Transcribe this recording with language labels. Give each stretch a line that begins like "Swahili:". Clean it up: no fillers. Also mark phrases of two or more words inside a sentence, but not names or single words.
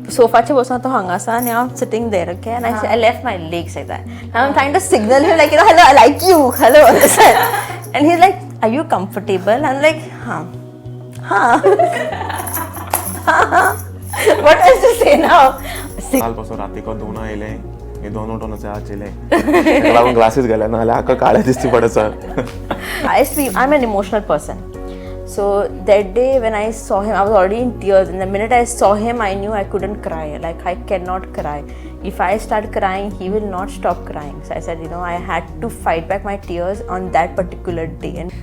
Konkani: सोफाचे बसून तो हांगासा आनी हांव
English: sitting there okay and I left my legs like that. Now I'm trying to signal him like, hello, I like you, hello. And he's like, are you comfortable? I'm like, huh. What else to say now?
Konkani: कालपासून रातीको 2 आयले मी 2 उठोनचे आचिले ताका लागून ग्लासेस घाले ना जाल्यार आख्खो काळे दिसची पडसा.
English: I'm an emotional person. So that day when I saw him, I was already in tears. And the minute I saw him, I knew I couldn't cry. Like, I cannot cry. If I start crying, he will not stop crying. So I said, I had to fight back my tears on that particular day. And